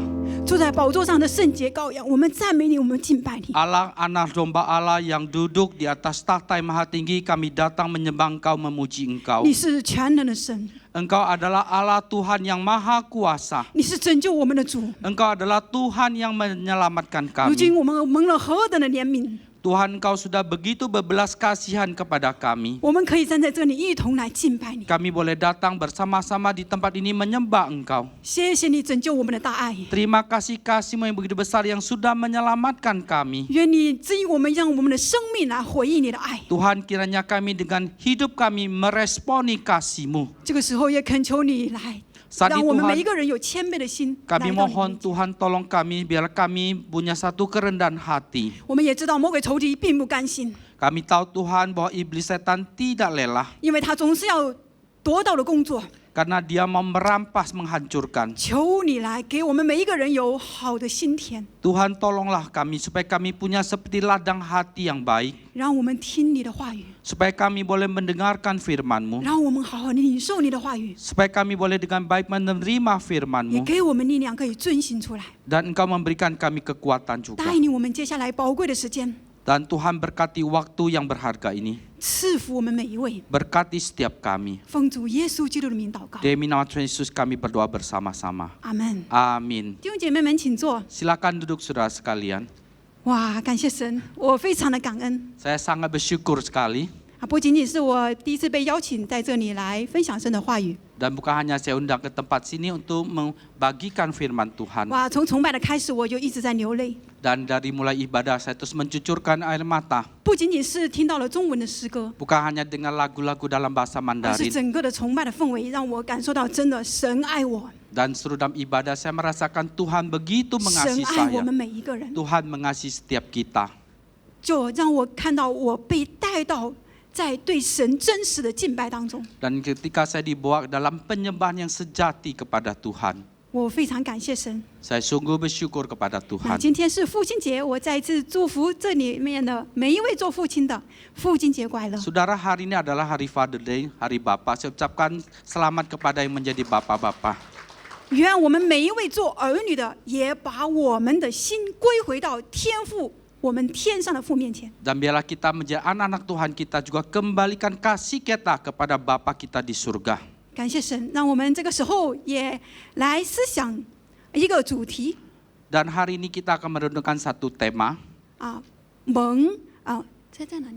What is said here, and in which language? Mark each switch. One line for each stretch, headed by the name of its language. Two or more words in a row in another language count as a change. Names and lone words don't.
Chinese: 坐在宝座上的圣洁羔羊，我们赞美你，我们敬拜你。
Indonesian: Allah anak domba Allah yang duduk di atas tahta yang maha tinggi, kami datang menyembah Engkau, memuji Engkau.
Chinese: 你是全能的神，
Indonesian: Engkau adalah Allah Tuhan yang maha kuasa.
Chinese: 你是拯救我们的主。
Indonesian: Engkau adalah Tuhan yang menyelamatkan
Chinese: 如今
Indonesian: kami.
Chinese: 我们蒙了何等的怜悯，
Indonesian: Tuhan, Engkau sudah begitu berbelas kasihan kepada kami.
Chinese: 我们可以站在这里一同来敬拜你。
Indonesian: Kami boleh datang bersama-sama di tempat ini menyembah Engkau.
Chinese: 谢谢你拯救我们的大爱，
Indonesian: Terima kasih kasih-Mu yang begitu besar yang sudah menyelamatkan kami.
Chinese: 愿你指引我们，让我们的生命来回应你的爱。
Indonesian: Tuhan, kiranya kami dengan hidup kami meresponi kasih-Mu.
Chinese: 这个时候也恳求你来，
Indonesian: Saat
Chinese: 让
Indonesian: ini
Chinese: 我们
Indonesian: Tuhan,
Chinese: 每一个人有谦卑的心。
Indonesian: kami
Chinese: 来到你
Indonesian: mohon
Chinese: 面前
Indonesian: Tuhan tolong kami biar kami punya satu kerendahan hati.
Chinese: 我们也知道魔鬼仇敌并不甘心，
Indonesian: Kami tahu Tuhan bahwa iblis setan tidak lelah
Chinese: 因为他总是要夺到的工作。
Indonesian: karena dia mau merampas menghancurkan.
Chinese: 求你来给我们每一个人有好的心田，
Indonesian: Tuhan tolonglah kami supaya kami punya seperti ladang hati yang baik.
Chinese: 让我们听你的话语，
Indonesian: Supaya kami boleh mendengarkan firman-Mu.
Chinese: 让我们好好地领受你的话语，
Indonesian: Supaya kami boleh dengan baik menerima
Chinese: 也
Indonesian: firman-Mu.
Chinese: 给我们力量可以遵行出来，
Indonesian: Dan Engkau memberikan kami kekuatan juga.
Chinese: 带领我们接下来宝贵的时间，
Indonesian: Dan Tuhan berkati waktu yang berharga ini.
Chinese: 赐福我们每一位。
Indonesian: Berkati setiap kami.
Chinese: 奉主耶稣基督的名祷告，
Indonesian: Demi nama Tuhan Yesus kami berdoa bersama-sama.
Chinese: 阿门。
Indonesian: Amin.
Chinese: 弟兄姐妹们，请坐。
Indonesian: Silakan duduk saudara sekalian.
Chinese: 哇，感谢神，我非常的感恩
Indonesian: Saya sangat bersyukur sekali. 啊！
Chinese: 不仅仅是我第一次被邀请在这里来分享神的话语，
Indonesian: Dan bukan hanya saya undang ke tempat sini untuk membagikan firman Tuhan.
Chinese: 哇，从崇拜的开始我就一直在流泪，
Indonesian: Dan dari mulai ibadah saya terus mencucurkan air mata.
Chinese: 不仅仅是听到了中文的诗歌，
Indonesian: Bukan hanya dengan lagu-lagu dalam bahasa
Chinese: 而是
Indonesian: Mandarin.
Chinese: 整个的崇拜的氛围让我感受到真的神爱我，
Indonesian: Dan seluruh dalam ibadah saya merasakan Tuhan begitu
Chinese: 神
Indonesian: mengasihi
Chinese: 爱我
Indonesian: saya.
Chinese: 们每一个人，
Indonesian: Tuhan mengasihi setiap kita.
Chinese: 就让我看到我被带到在对神真实的敬拜当中，
Indonesian: Dan ketika saya dibawa dalam penyembahan yang sejati kepada Tuhan,
Chinese: 我非常感谢神。
Indonesian: saya sungguh bersyukur kepada
Chinese: 那
Indonesian: Tuhan.
Chinese: 今天是父亲节，我再一次祝福这里面的每一位做父亲的，父亲节快乐。
Indonesian: Saudara, hari ini adalah hari
English: Father Day,
Indonesian: hari Bapa. Saya ucapkan selamat kepada yang menjadi bapak-bapak.
Chinese: 愿我们每一位做儿女的，也把我们的心归回到天父，我们天上的父面前。
Indonesian: Dan biarlah kita menjadi anak-anak Tuhan, kita juga kembalikan kasih kita kepada Bapa kita di surga.
Chinese: 感谢神，让我们这个时候也来思想一个主题
Indonesian: Dan hari ini kita akan merenungkan satu tema,
Chinese: 啊，蒙啊，这在哪里？